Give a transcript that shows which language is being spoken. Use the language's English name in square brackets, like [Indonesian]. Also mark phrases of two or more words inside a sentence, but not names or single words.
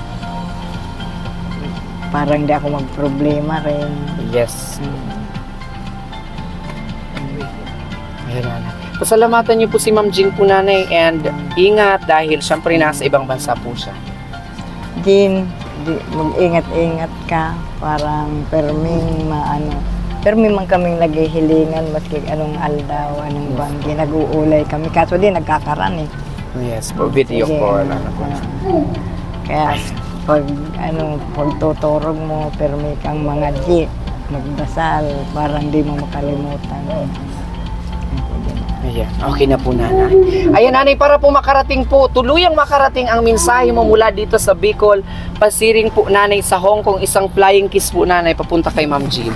[Filipino] Parang di ako magproblema rin. Yes. Ayan nanay. Pasalamatan niyo po si Ma'am Jean po nanay and ingat dahil syempre nasa ibang bansa po siya. Jean, mag-ingat-ingat ka. [Bikol] Parang perming man kaming naghihilingan maski anong aldaw, anong banggi, nag-uulay kami. Kaso di nagkakaran eh. [Filipino] Yes po, [English] video call. [Bikol] Kaya pag tuturog mo, permi kang mga G, magdasal, parang di mo makalimutan. [Filipino] Ayan, okay na po nanay. Ayan nanay, para po makarating po, tuluyang makarating ang mensahe mo mula dito sa Bicol, pasiring po nanay sa Hong Kong, isang [English] flying kiss [Filipino] po nanay, papunta kay Ma'am Jean.